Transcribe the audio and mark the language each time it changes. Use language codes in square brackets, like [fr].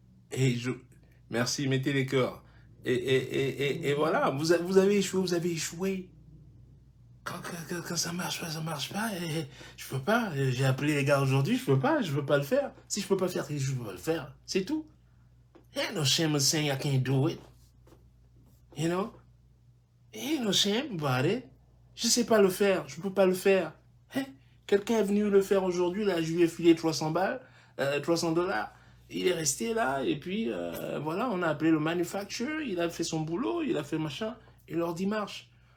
[fr] Et merci, mettez les cœurs. Et voilà, vous avez échoué, vous avez échoué. Quand ça marche pas, ça marche pas. Je peux pas. J'ai appelé les gars aujourd'hui, je peux pas le faire. Si je peux pas le faire, je peux pas le faire. C'est tout. [en] Ain't no shame in saying I can't do it. You know? Ain't no shame about it. [fr] Je sais pas le faire, je peux pas le faire. Hein? Quelqu'un est venu le faire aujourd'hui, là, je lui ai filé 300 balles, 300 $. Il est resté là, et puis voilà, on a appelé le manufacturer, il a fait son boulot, il a fait machin, et l'ordi marche.